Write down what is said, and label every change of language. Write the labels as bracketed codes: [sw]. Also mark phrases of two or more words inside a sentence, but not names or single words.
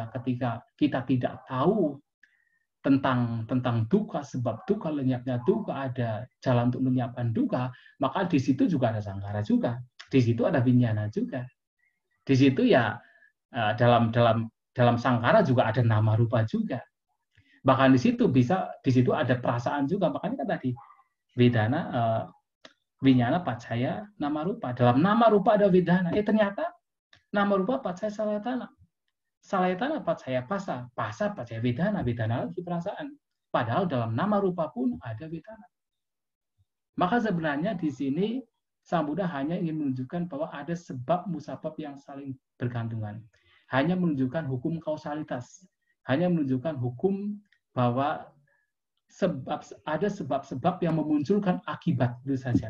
[id] Ketika kita tidak tahu tentang duka, sebab duka, lenyapnya duka, ada jalan untuk menyiapkan duka, maka di situ juga ada sankhara juga. Di situ ada vinyana juga. Di situ ya dalam sankhara juga ada [pi] nama rupa [id] juga. Bahkan di situ ada perasaan juga. Makanya kan tadi [pi] vedana, vinyana, pacaya, nama rupa. [id] Dalam [pi] nama rupa [id] ada vedana. [pi] Ternyata nama rupa pacaya salayatana. Salayatana pacaya pasa. Pasa pacaya vedana. [id] Vedana lagi perasaan. Padahal dalam [pi] nama rupa [id] pun ada vedana. Maka sebenarnya di sini Sang Buddha hanya ingin menunjukkan bahwa ada sebab musabab yang saling bergantungan. Hanya menunjukkan hukum kausalitas. Hanya menunjukkan hukum bahwa ada sebab-sebab yang memunculkan akibat, itu saja.